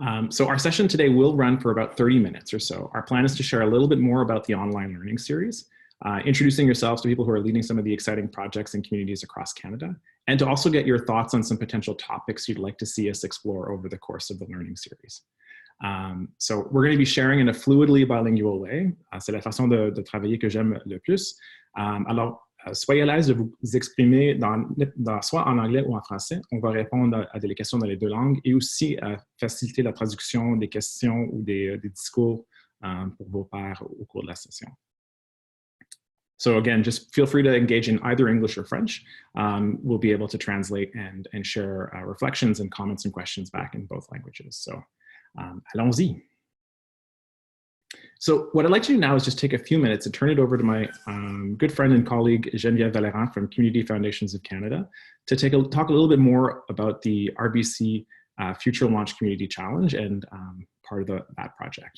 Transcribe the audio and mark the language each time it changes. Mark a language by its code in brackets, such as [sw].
[en] So our session today will run for about 30 minutes or so. Our plan is to share a little bit more about the online learning series, introducing yourselves to people who are leading some of the exciting projects and communities across Canada, and to also get your thoughts on some potential topics you'd like to see us explore over the course of the learning series. So we're going to be sharing in a fluidly bilingual way. [fr] C'est la façon de travailler que j'aime le plus. Alors, soyez à l'aise de vous exprimer soit en anglais ou en français. On va répondre à des questions dans les deux langues et aussi faciliter la traduction des questions ou des discours pour vos pairs au cours de la session. [en] So again, just feel free to engage in either English or French. We'll be able to translate and share reflections and comments and questions back in both languages. So [fr] allons-y. [en] So what I'd like to do now is just take a few minutes and turn it over to my good friend and colleague, Geneviève Vallerand from Community Foundations of Canada, to talk a little bit more about the RBC Future Launch Community Challenge and part of that project.